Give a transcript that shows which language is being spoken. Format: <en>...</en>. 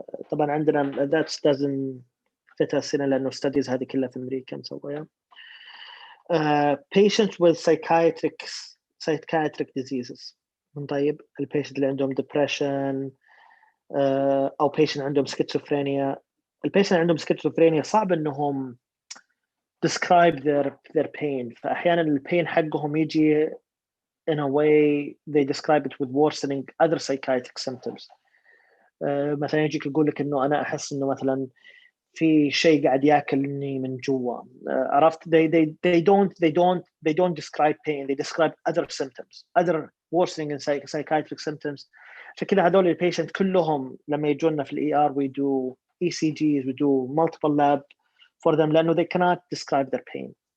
<ar>طبعا عندنا</ar> <en>that doesn't fit us</en> <ar>هنا لأنه studies هذه كلها في أمريكا مسويها.</ar> <en>Patients with psychiatric diseases.</en> <ar>طيب البيشنت اللي عندهم depression أو patient عندهم schizophrenia. البيشنت اللي عندهم schizophrenia صعب إنهم</ar> <en>describe their pain.</en> <ar>فأحيانا البين حقهم يجي</ar> <en>in a way they describe it with worsening other psychiatric symptoms.</en> <ar>مثلا يجيك يقول لك إنه أنا أحس إنه مثلا في شيء قاعد ياكلني من جوا. عرفت؟</ar> <en>they don't describe pain, they describe other symptoms, other worsening in psychiatric symptoms.</en> <ar>عشان كده هذول البيشنت كلهم لما يجونا في الاي ار</ar> <en>we do ECGs, we do multiple lab for them</en> <ar>لأنه</ar> <en>they cannot describe their pain.</en>